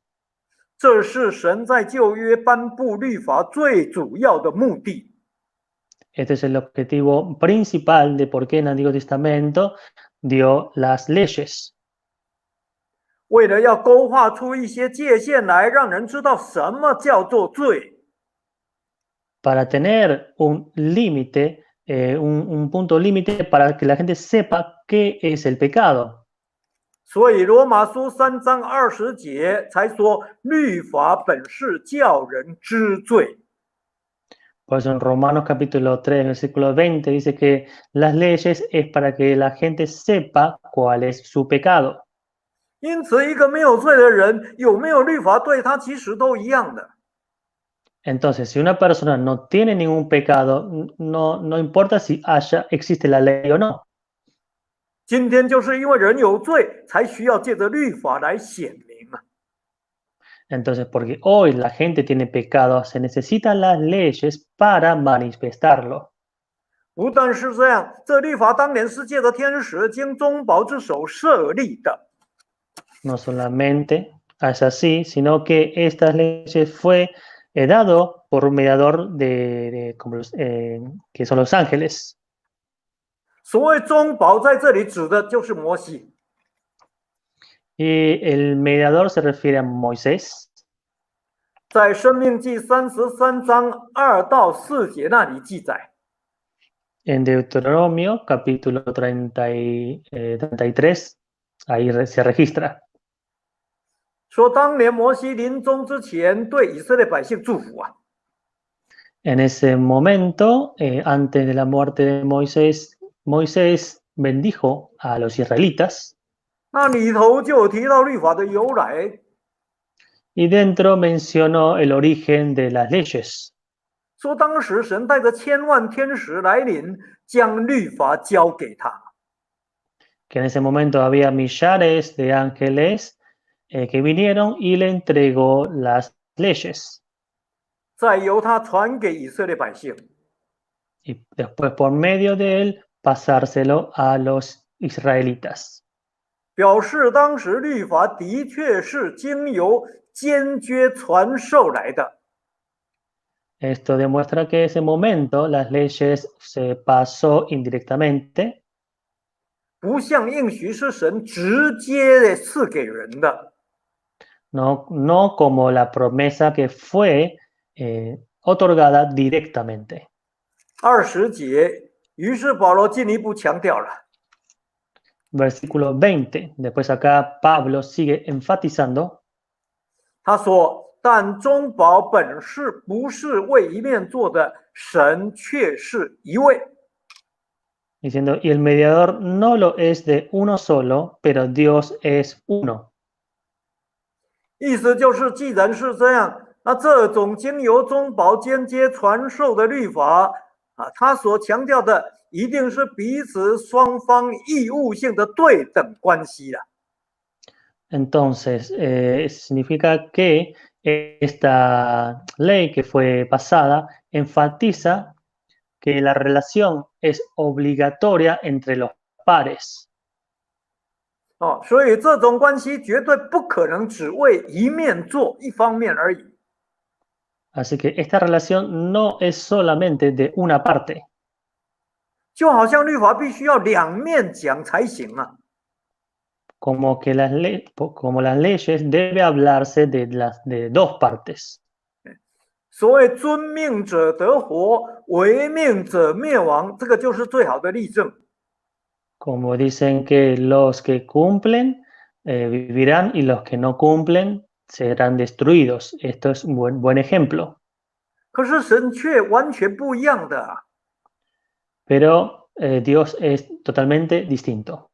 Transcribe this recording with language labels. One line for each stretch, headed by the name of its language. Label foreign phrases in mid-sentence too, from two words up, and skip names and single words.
Chinese: 这是神在旧约颁布律法最主要的目的。
Spanish: Este es el objetivo principal de por qué en el Antiguo Testamento dio las leyes,
Chinese: 为了要勾画出一些界限来，让人知道什么叫做罪。
Spanish: para tener un límite, un punto límite para que la gente sepa qué es el pecado.
Chinese: 所以罗马书3章20节才说，律法本是叫人知罪。
Spanish: Por eso en Romanos capítulo 3, versículo 20 dice que las leyes es para que la gente sepa cuál es su pecado.
Chinese: 因此，一个没有罪的人有没有律法对他其实都一样的。
Spanish: Entonces, si una persona no tiene ningún pecado, no importa si existe la ley o no.
Chinese: 今天就是因为人有罪，才需要借着律法来显明啊。
Spanish: Entonces, porque hoy la gente tiene pecado, se necesitan las leyes para manifestarlo.
Chinese: 不但是这样，这律法当年是借着天使经中保之手设立的。
Spanish: No solamente es así, sino que estas leyes fue dado por un mediador que son los ángeles.
Chinese: 所谓中保在这里指的就是摩西。
Spanish: Y el mediador se refiere a Moisés.
Chinese: 在申命记33章2到4节那里记载，
Spanish: En Deuteronomio capítulo 33, ahí se registra.
Chinese: 说当年摩西临终之前对以色列百姓祝福啊。
Spanish: En ese momento, antes de la muerte de Moisés, Moisés bendijo a los israelitas
Chinese: 那里头就有提到律法的由来，
Spanish: y dentro mencionó el origen de las leyes,
Chinese: 说当时神带着千万天使来临，将律法交给他。
Spanish: que en ese momento había millares de ángeles que vinieron y le entregó las leyes.
Chinese: 再由他传给以色列百姓。
Spanish: Y después por medio de él pasárselo a los israelitas.
Chinese: 表示当时律法的确是经由间接传授来的。
Spanish: Esto demuestra que en ese momento las leyes se pasó indirectamente,
Chinese: 不像应许是神直接的赐给人的。
Spanish: no como la promesa que fue otorgada directamente.
Chinese: 20 节，于是保罗进一步强调了，
Spanish: Versículo 20. Después acá Pablo sigue enfatizando.
Chinese: 他说：“但中保本是不是为一面做的，神却是一位。”
Spanish: Diciendo, y el mediador no lo es de uno solo, pero Dios es uno.
Chinese: 意思就是，既然是这样，那这种经由中保间接传授的律法啊，他所强调的一定是彼此双方义务性的对等关系了。
Spanish: Entonces, significa que esta ley que fue pasada enfatiza que la relación es obligatoria entre los pares.
Chinese: 哦，所以这种关系绝对不可能只为一面做一方面而已。
Spanish: Así que esta relación no es solamente de una parte.
Chinese: 就好像律法必须要两面讲才行啊。
Spanish: Como las leyes debe hablarse de dos partes.
Chinese: 所谓遵命者得活，违命者灭亡，这个就是最好的例证。
Spanish: Como dicen que los que cumplen vivirán y los que no cumplen serán destruidos. Esto es un buen ejemplo.
Chinese: 可是神却完全不一样的啊！
Spanish: Pero Dios es totalmente distinto.